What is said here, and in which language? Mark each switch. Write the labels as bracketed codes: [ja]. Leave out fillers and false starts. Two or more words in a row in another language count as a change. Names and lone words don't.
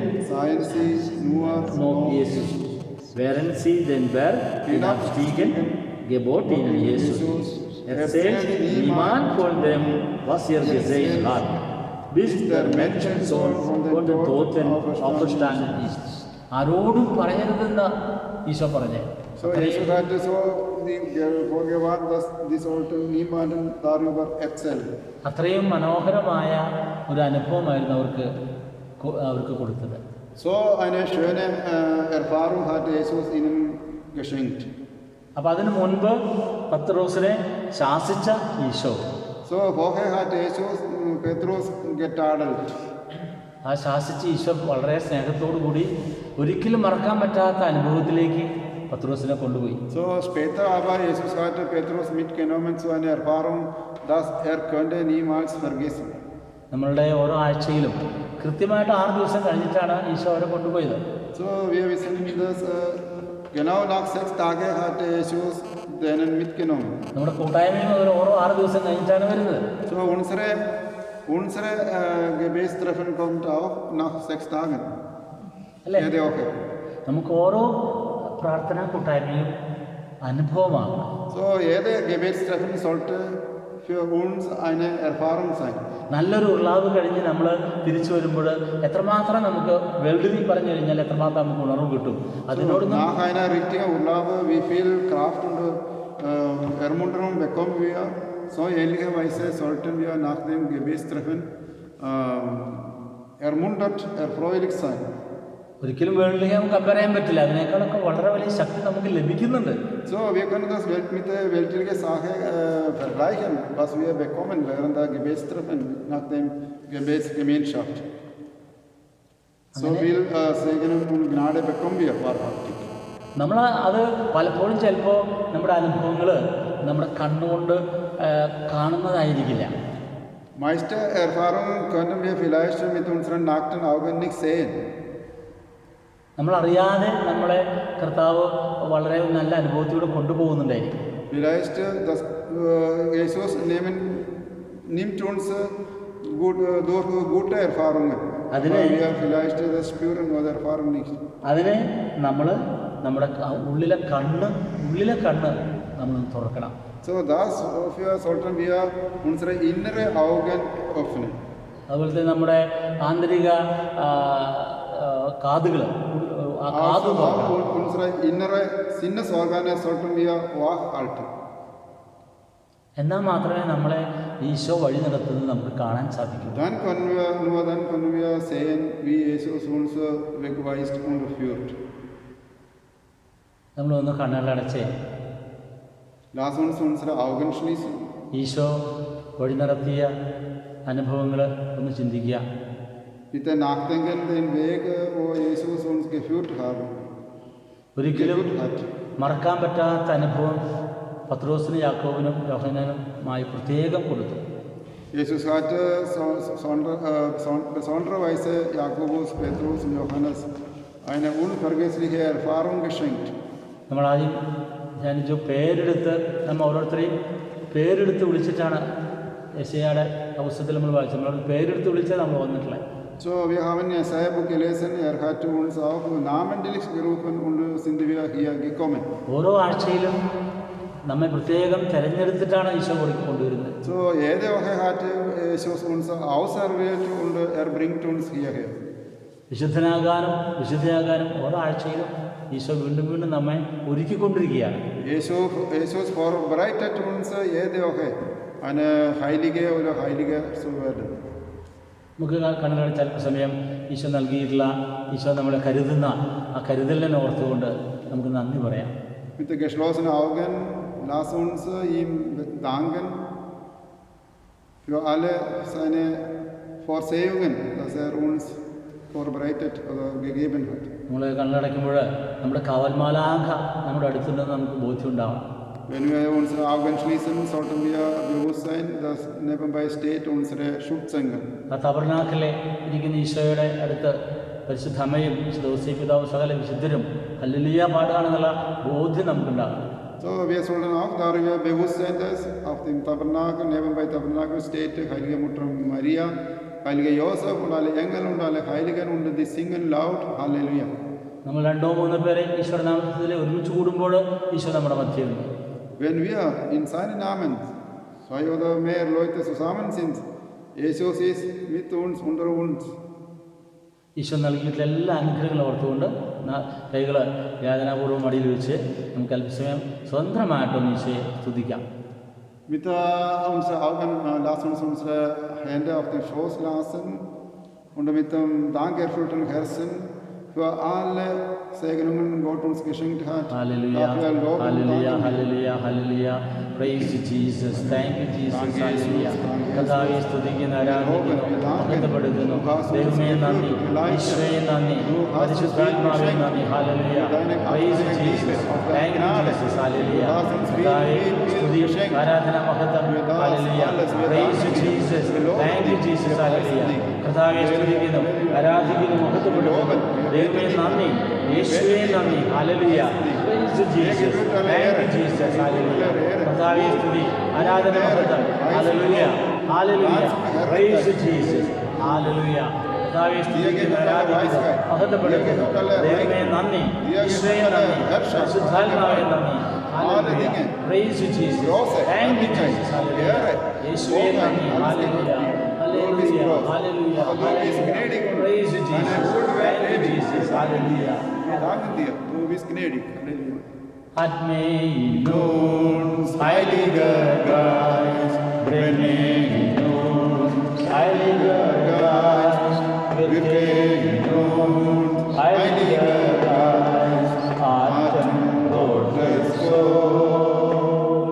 [de] Seien sie nur noch Jesus. Während sie den Berg hinabstiegen, gebot ihnen Jesus: Erzählt niemand von dem, was ihr gesehen habt, bis der Menschensohn von den Toten auferstanden ist. [ml] ആരോടും പറയരുതെന്ന് ഈശോ പറഞ്ഞു. [de] So, Jesus hatte so vorgewarnt, dass die sollten niemandem darüber erzählen. [ml] അത്രയും മനോഹരമായ ഒരു അനുഭവമായിരുന്നു അവർക്ക് കൊടുത്തത്. [de] So eine schöne Erfahrung hat Jesus ihnen geschenkt. [ml] അപ്പം അതിനു മുൻപ് പത്രോസിനെ ശാസിച്ച ഈശോ, [de] So vorher hat Jesus Petrus getadelt. [ml] ആ ശാസിച്ച ഈശോ വളരെ സ്നേഹത്തോടു കൂടി ഒരിക്കലും മറക്കാൻ പറ്റാത്ത അനുഭവത്തിലേക്ക് പത്രോസിനെ കൊണ്ടുപോയി. [de] So später aber Jesus hatte Petrus mitgenommen zu einer Erfahrung, dass könnte niemals vergessen. [ml] നമ്മളുടെ ഓരോ ആഴ്ചയിലും കൃത്യമായിട്ട് 6 ദിവസം കഴിഞ്ഞിട്ടാണ് ഈശോ അവരെ കൊണ്ടുപോയത്. [de] So wir wissen, dass genau nach 6 Tagen hat Jesus denen mitgenommen. [ml] നമ്മുടെ കൂട്ടായ്മയും അവർ ഓരോ 6 ദിവസം കഴിഞ്ഞിട്ടാണ് വരുന്നത്. [de] So unsere Gebetstreffen kommt auch nach 6 Tagen. [ml] അല്ലേ? [de] Jede Woche. [ml] നമുക്ക് ഓരോ പ്രാർത്ഥനാ കൂട്ടായ്മയും അനുഭവമാകണം. [de] So jede Gebetstreffen sollte für uns eine Erfahrung sein. [ml] നല്ലൊരു ഉള്ളാവ് കഴിഞ്ഞ് നമ്മൾ തിരിച്ചു വരുമ്പോൾ എത്രമാത്രം നമുക്ക് വെൽഡിനി പറഞ്ഞു കഴിഞ്ഞാൽ എത്രമാത്രം നമുക്ക് ഉണർവ് കിട്ടും. അതിനോടൊന്നും [de] Nach einer richtigen Urlaub, wie viel Kraft und Ermunterung bekommen wir, so ähnlicherweise sollten wir nach dem Gebetstreffen ermuntert, erfreulich sein. [ml] ഒരിക്കലും വേൾഡിലേക്ക് നമുക്ക് കമ്പയർ ചെയ്യാൻ പറ്റില്ല. അതിനേക്കാളൊക്കെ വളരെ വലിയ ശക്തി നമുക്ക് ലഭിക്കുന്നുണ്ട്. [de] So, wir können das mit der weltlichen Sache vergleichen, was wir bekommen während der Gebetstreffen, nach dem Gebetsgemeinschaft. So viel Segen und Gnade bekommen wir wahrhaftig. [ml] നമ്മൾ അത് പലപ്പോഴും ചിലപ്പോൾ നമ്മുടെ അനുഭവങ്ങൾ നമ്മുടെ കണ്ണുകൊണ്ട് കാണുന്നതായിരിക്കില്ല. [de] Meiste Erfahrungen können wir vielleicht mit unseren nackten Augen nicht sehen. [ml] നമ്മളറിയാതെ നമ്മളെ കർത്താവ് വളരെ നല്ല അനുഭവത്തിലൂടെ കൊണ്ടുപോകുന്നുണ്ടായിരിക്കും. [de] Vielleicht Jesus nimmt uns durch gute Erfahrungen. Aber wir vielleicht das spüren oder erfahren nicht. [ml] അതിനെ നമ്മൾ നമ്മുടെ ഉള്ളിലെ കണ്ണ് നമ്മൾ തുറക്കണം. [de] So dafür sollten wir unsere innere Augen öffnen. [ml] അതുപോലെ തന്നെ നമ്മുടെ ആന്തരിക കാതുകൾ [de] Unsere innere Sinnesorgane sollten wir wach halten. [ml] എന്നാൽ മാത്രമേ നമ്മളെ ഈശോ വഴി നടത്തുന്നത് നമുക്ക് കാണാൻ സാധിക്കൂ. [de] Dann können wir sehen, wie Jesus uns wegweist und führt. [ml] നമ്മളൊന്ന് കണ്ണുകളടച്ചേ. [de] Lass uns unsere Augen schließen. [ml] ഈശോ വഴി നടത്തിയ അനുഭവങ്ങൾ ഒന്ന് ചിന്തിക്കുക. [de] Bitte nachdenken den Weg, wo Jesus uns geführt hat. [ml] ഒരിക്കലും മറക്കാൻ പറ്റാത്ത അനുഭവം പത്രോസിനും യാക്കോബിനും യോഹന്നാനുമായി പ്രത്യേകം കൊടുത്തു. [de] Jesus hat besondere Weise Jakobus, Petrus und Johannes eine unvergessliche Erfahrung geschenkt. [ml] നമ്മളാദ്യം ധ്യാനിച്ചു പേരെടുത്ത് നമ്മൾ ഓരോരുത്തരെയും പേരെടുത്ത് വിളിച്ചിട്ടാണ് യെശയ്യായുടെ പുസ്തകത്തിൽ നമ്മൾ വായിച്ചത്. നമ്മൾ പേരെടുത്ത് വിളിച്ചാൽ നമ്മൾ വന്നിട്ടുള്ളത്. [de] So, wir haben Jesaja-Buch gelesen, hat uns auch namentlich gerufen und sind wir hier gekommen. [ml] ഓരോ ആഴ്ചയിലും നമ്മെ പ്രത്യേകം തിരഞ്ഞെടുത്തിട്ടാണ് ഈശോ കൊണ്ടുവരുന്നത്. [de] So, jede Woche hat Jesus uns auserwählt und bringt uns hierher. [ml] വിശുദ്ധയാകാനും ഓരോ ആഴ്ചയിലും ഈശോ വീണ്ടും നമ്മെ ഒരുക്കിക്കൊണ്ടിരിക്കുകയാണ്. [de] Jesus vorbereitet uns jede Woche eine Heilige oder Heilige zu werden. [ml] നമുക്ക് കണ്ണുകടച്ച അല്പസമയം ഈശോ നൽകിയിട്ടുള്ള ഈശോ നമ്മളെ കരുതുന്ന ആ കരുതലിനെ ഓർത്തുകൊണ്ട് നമുക്ക് നന്ദി പറയാം. [de] Mit geschlossenen Augen lass uns ihm danken für alle seine Vorsehungen, dass uns vorbereitet oder gegeben hat. [ml] നമ്മൾ കണ്ണടയ്ക്കുമ്പോൾ നമ്മുടെ കാവൽമാലാഖ നമ്മുടെ അടുത്തുണ്ടെന്ന് നമുക്ക് ബോധ്യം ഉണ്ടാവണം. [de] Wenn wir unsere Augen schließen, sollten wir bewusst sein, dass nebenbei steht unsere Schutzengel. [ml] ആ തബർനാക്കിലെ ഇരിക്കുന്ന ഈശോയുടെ അടുത്ത് പരിശുദ്ധ അമ്മയും വിശുദ്ധ ഔസേപ്പിതാവും സകല വിശുദ്ധരും ഹല്ലേലൂയ പാടുകയാണെന്നുള്ള ബോധ്യം നമുക്കുണ്ടാകും. [de] So, wir sollten auch darüber bewusst sein, dass auf dem Tabernakel, nebenbei Tabernakel steht Heilige Mutter Maria, Heiliger Josef und alle Engel und alle Heiligen und die singen laut Halleluja. [ml] നമ്മൾ 2-3 പേരെ ഈശോയുടെ നാമത്തിൽ ഒരുമിച്ച് കൂടുമ്പോൾ ഈശോ നമ്മുടെ മധ്യമുണ്ട്. [de] Wenn wir in seinem Namen 2 oder mehr Leute zusammen sind, Jesus ist mit uns, unter uns. [ml] ഈശോ നൽകിയിട്ടുള്ള എല്ലാ അനുഗ്രഹങ്ങളും ഓർത്തുകൊണ്ട് കൈകൾ യാതനാപൂർവ്വം മടിയിൽ വെച്ച് നമുക്ക് അല്പസമയം സ്വന്തമായിട്ടൊന്ന് ഈശോയെ സ്തുതിക്കാം. [de] Mit unseren Augen lassen uns unsere Hände auf den Schoß lassen und mit dem dankerfüllten Herzen für alle Segnungen Gott uns geschenkt hat. Halleluja, Halleluja, Halleluja, Halleluja. [en] Praise you, Jesus. Thank you, Jesus. Halleluja. [ml] കർത്താവേ സ്തുതിക്കുന്നു, ആരാധിക്കുന്നു, മഹത്വപ്പെടുത്തുന്നു. ദൈവമേ നന്ദി, ഈശോയെ നന്ദി, പരിശുദ്ധാത്മാവേ നന്ദി. [en] Halleluja. Praise you, Jesus. Thank you, Jesus. Halleluja. [ml] കർത്താവേ സ്തുതി, ആരാധന, മഹത്വം. [en] Halleluja. Praise you, Jesus. Thank you, Jesus. Halleluja. [ml] കർത്താവെ സ്തുതിക്കുന്നു, ആരാധിക്കുന്നു, മഹത്വപ്പെടുന്നു. ദൈവമേ നന്ദി, യേശുവേ നന്ദി. ഹല്ലേലൂയ. [en] Praise Jesus. Thank you Jesus. Hallelujah. [ml] കർത്താവെ സ്തുതി, ആരാധന, മഹത്വം. ഹല്ലേലൂയ. [en] Hallelujah. Praise Jesus. Hallelujah. [ml] കർത്താവെ സ്തുതിക്കുന്നു, ആരാധിക്കുന്നു, മഹത്വപ്പെടുന്നു. ദൈവമേ നന്ദി, യേശുവേ നന്ദി, പരിശുദ്ധാത്മാവേ നന്ദി. [en] Hallelujah. Praise Jesus. Thank you Jesus. Hallelujah. [ml] യേശുവേ നന്ദി. ഹല്ലേലൂയ. [en] Hallelujah, hallelujah, hallelujah. Praise you, Jesus. Thank you, Jesus. Hallelujah. [de] Hat mig nåd, Heiliger Geist, bring mig nåd, Heiliger Geist, wirke nåd, Heiliger Geist, Atem Gottes Sohn.